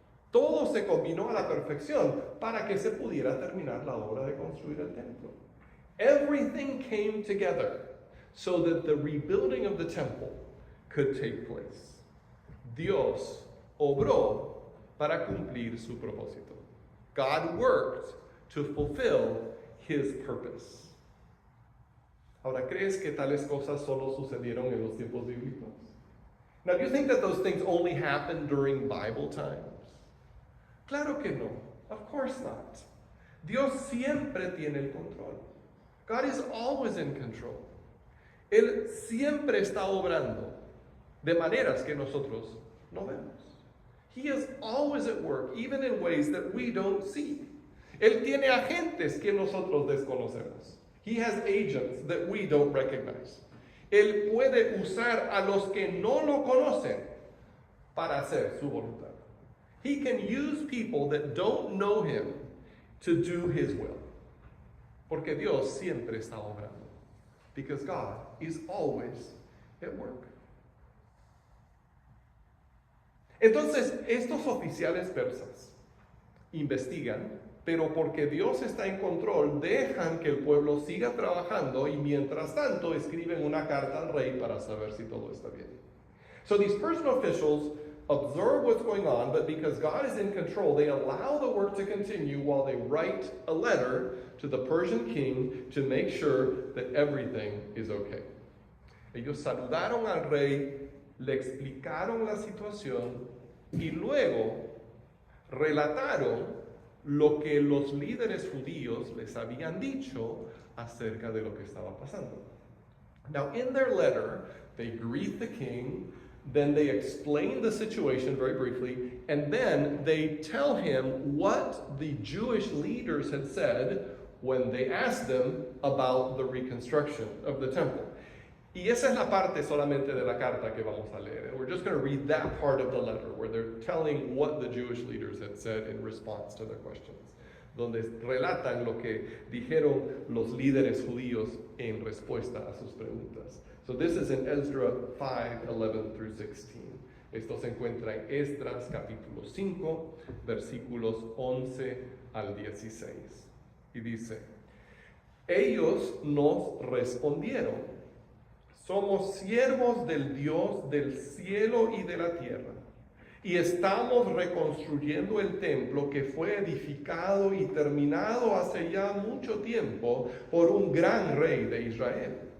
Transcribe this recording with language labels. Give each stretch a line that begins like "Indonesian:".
Spanish: Todo se combinó a la perfección para que se pudiera terminar la obra de construir el templo.
English: Everything came together so that the rebuilding of the temple could take place.
Spanish: Dios obró para cumplir su propósito.
English: God worked to fulfill his purpose.
Spanish: Ahora, ¿crees que tales cosas solo sucedieron en los tiempos bíblicos?
English: Now, do you think that those things only happened during Bible times?
Spanish: Claro que no.
English: Of course not.
Spanish: Dios siempre tiene el control.
English: God is always in control.
Spanish: Él siempre está obrando de maneras que nosotros no vemos.
English: He is always at work, even in ways that we don't see.
Spanish: Él tiene agentes que nosotros desconocemos.
English: He has agents that we don't recognize.
Spanish: Él puede usar a los que no lo conocen para hacer su voluntad.
English: He can use people that don't know him to do his will.
Spanish: Porque Dios siempre está obrando.
English: Because God is always at work.
Spanish: Entonces, estos oficiales persas investigan, pero porque Dios está en control, dejan que el pueblo siga trabajando y mientras tanto escriben una carta al rey para saber si todo está bien.
English: So these Persian officials observe what's going on, but because God is in control, they allow the work to continue while they write a letter to the Persian king to make sure that everything is okay.
Spanish: Ellos saludaron al rey, le explicaron la situación y luego relataron lo que los líderes judíos les habían dicho acerca de lo que estaba pasando.
English: Now, in their letter, they greet the king, then they explain the situation very briefly, and then they tell him what the Jewish leaders had said when they asked them about the reconstruction of the temple.
Spanish: Y esa es la parte solamente de la carta que vamos a leer.
English: And we're just going to read that part of the letter where they're telling what the Jewish leaders had said in response to their questions.
Spanish: Donde relatan lo que dijeron los líderes judíos en respuesta a sus preguntas.
English: So this is in Ezra 5:11 through 16.
Spanish: Esto se encuentra en Esdras capítulo 5, versículos 11 al 16. Y dice, ellos nos respondieron, somos siervos del Dios del cielo y de la tierra, y estamos reconstruyendo el templo que fue edificado y terminado hace ya mucho tiempo por un gran rey de Israel.